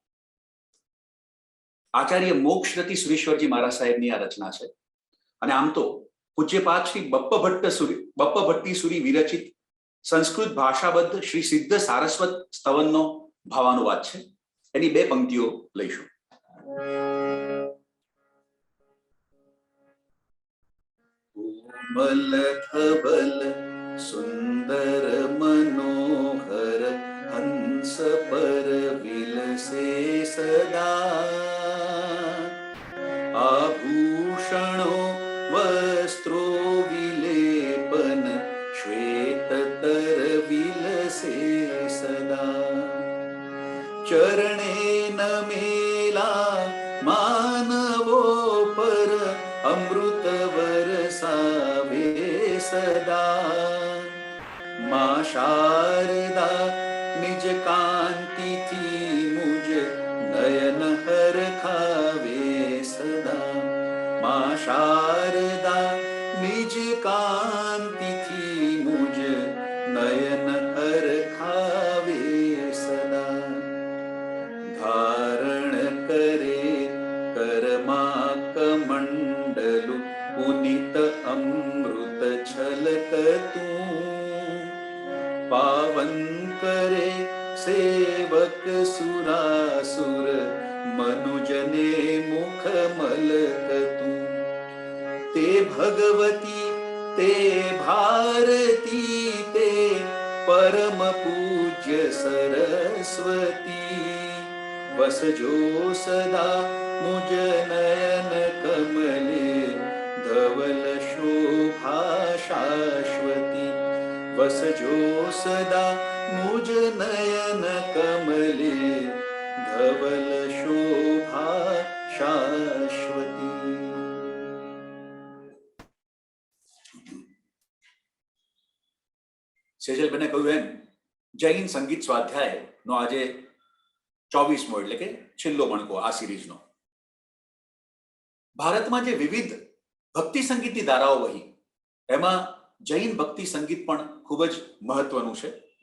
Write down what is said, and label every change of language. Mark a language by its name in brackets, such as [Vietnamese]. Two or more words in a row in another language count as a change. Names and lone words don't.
[Gujarati] આચાર્ય મોક્ષરતી સુરેશ્વરજી મહારાજ સાહેબની આ રચના છે અને આમ તો પૂજ્યપાદ શ્રી બપ્પ ભટ્ટીસુરી વિરચિત સંસ્કૃત ભાષાબદ્ધ શ્રી સિદ્ધ સારસ્વત સ્તવનનો ભાવાનુવાદ છે. એની 2 પંક્તિઓ લઈશું. મલધવલ સુંદર મનોહર હંસ પર વિલસે સદા આભૂષણો વસ્ત્રો વિલેપન શ્વેતતર વિલસે સદા ચરણે નમેલા માનવો પર અમૃત વરસાવે સદા માં શારદા નિજ કાંતિ થી મુઝ નયન હર ખાવે સદા માં શારદા નિજ કાંતિ થી મુઝ નયન હર ખાવે સદા ધારણ કરે કરમા કમંડલુ પુનિત અમૃત છલકતૂ પાવન કરે સેવક સુરાસુર મનુજને મુખ મલકતૂ તે ભગવતી તે ભારતી તે પરમ પૂજ્ય સરસ્વતી વસજો સદા મુઝ નયન કમલે ધવલ શોભા શાશ્વતી વસજો સદા મુઝ નયન કમલે ધવલ શોભા શાશ્વતી. સેજલબેને કહ્યું એમ જૈન સંગીત સ્વાધ્યાયનો આજે 24મો એટલે કે છેલ્લો મણકો આ સિરીઝનો. ભારતમાં જે વિવિધ ભક્તિ સંગીતની ધારાઓ વહી એમાં જૈન ભક્તિ સંગીત પણ ખૂબ જ મહત્વનું છે.